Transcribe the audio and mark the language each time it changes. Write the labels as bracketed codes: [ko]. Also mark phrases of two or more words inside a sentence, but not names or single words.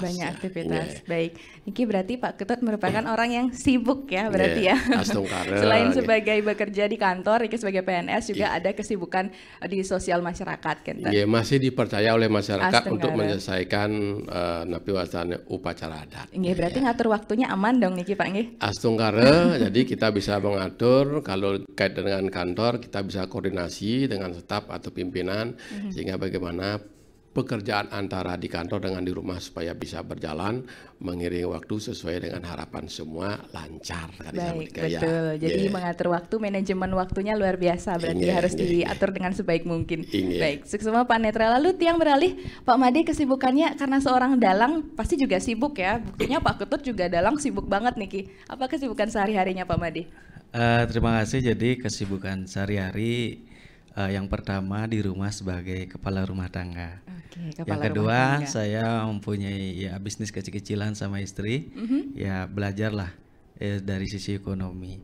[id] Banyak ya. aktivitas. Iya. Baik. Niki berarti Pak Ketut merupakan orang yang sibuk ya berarti Iya, ya. astungkara, Selain gitu. sebagai bekerja di kantor, Niki sebagai PNS juga ada kesibukan di sosial masyarakat kan. Ya, masih dipercaya oleh masyarakat untuk Astenggara. menyelesaikan napi wasana upacara adat. Nggih, berarti ngatur waktunya aman dong Niki Pak nggih. Astungkara, jadi kita bisa mengatur kalau kait dengan kantor, kita bisa koordinasi dengan staf atau pimpinan sehingga bagaimana pekerjaan antara di kantor dengan di rumah supaya bisa berjalan mengiringi waktu sesuai dengan harapan semua lancar. Baik, betul. Jadi mengatur waktu, manajemen waktunya luar biasa. Berarti harus diatur dengan sebaik mungkin. Baik, sukses semua Pak Netra. Lalu Tiang beralih, Pak Made kesibukannya karena seorang dalang pasti juga sibuk ya. Buktinya Pak Ketut juga dalang sibuk banget Niki. Apa kesibukan sehari-harinya Pak Made? Terima kasih. Jadi kesibukan sehari-hari yang pertama di rumah sebagai kepala rumah tangga. Yang kedua saya mempunyai ya bisnis kecil-kecilan sama istri. Ya belajarlah dari sisi ekonomi.